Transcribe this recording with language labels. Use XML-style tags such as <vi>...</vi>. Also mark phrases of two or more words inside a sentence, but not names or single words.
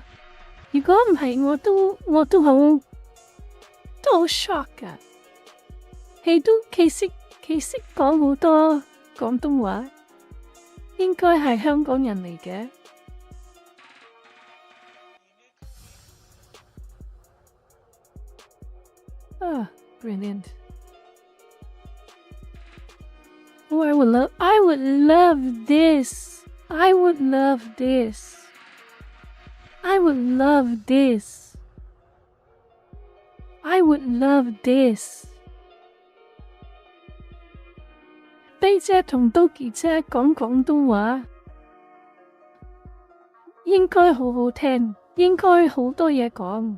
<yue>如果唔係，我都好 shock 噶。佢識講好多廣東話，應該係香港人嚟嘅。Brilliant.</yue> <en>Oh, I would love this. I would love this.</en> <yue>貝姐同Doki姐講廣東話，應該好好聽，應該好多嘢講。</yue>